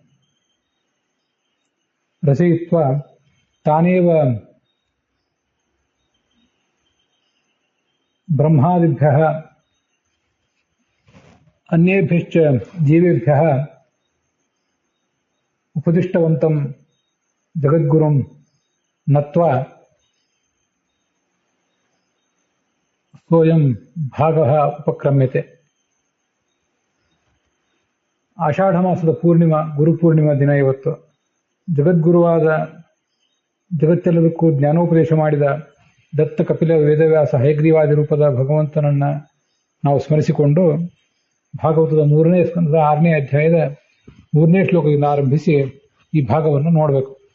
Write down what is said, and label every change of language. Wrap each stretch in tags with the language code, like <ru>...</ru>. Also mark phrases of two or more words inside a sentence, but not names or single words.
<sa>रचयित्वा तानेव ब्रह्मादिभ्यः अन्येभ्यश्च जीवेभ्यः उपदिष्टवन्तं जगद्गुरुं नत्वा सोऽयं भागः उपक्रम्यते.</sa> <kn>ಆಷಾಢಮಾಸದ ಪೂರ್ಣಿಮಾ ಗುರುಪೂರ್ಣಿಮಾ ದಿನ ಇವತ್ತು. ಜಗದ್ಗುರುವಾದ ಜಗತ್ತೆಲ್ಲದಕ್ಕೂ ಜ್ಞಾನೋಪದೇಶ ಮಾಡಿದ ದತ್ತ ಕಪಿಲ ವೇದವ್ಯಾಸ ಹಯಗ್ರೀವಾದಿ ರೂಪದ ಭಗವಂತನನ್ನ ನಾವು ಸ್ಮರಿಸಿಕೊಂಡು ಭಾಗವತದ 3ನೇ ಸ್ಕಂದದ 6ನೇ ಅಧ್ಯಾಯದ 3ನೇ ಶ್ಲೋಕದಿಂದ ಆರಂಭಿಸಿ ಈ ಭಾಗವನ್ನು ನೋಡಬೇಕು.</kn>